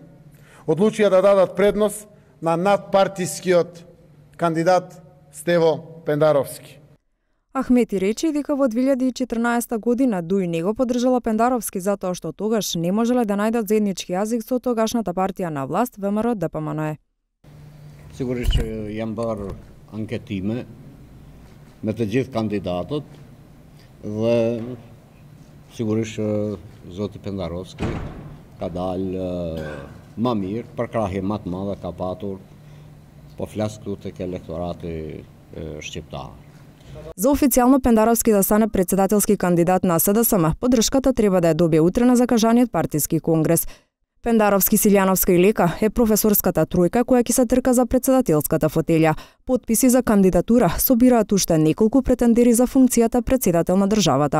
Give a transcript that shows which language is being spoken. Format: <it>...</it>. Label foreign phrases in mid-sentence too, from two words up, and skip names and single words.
<mk>Одлучија да дадат предност на надпартискиот кандидат Стево Пендаровски. Ахмети рече дека во 2014 година Дуј не го поддржала Пендаровски затоа што тогаш не можеле да најдат заеднички јазик со тогашната партија на власт ВМРО ДПМНЕ.</mk> <sq>Sigurisht që jam bërë anketime me të gjithë kandidatët dhe sigurisht zoti Pendarovski ka dalë më mirë, përkrahje më të madhe ka patur, po flas këtu tek elektorati shqiptar.</sq> <mk>За официјално Пендаровски да стане претседателски кандидат на СДСМ, поддршката треба да ја добие утре на закажаниот партиски конгрес. Пендаровски, Силјановска и Лека е професорската тројка која ќе се трка за претседателската фотелја. Потписи за кандидатура собираат уште неколку претендери за функцијата претседател на државата.</mk>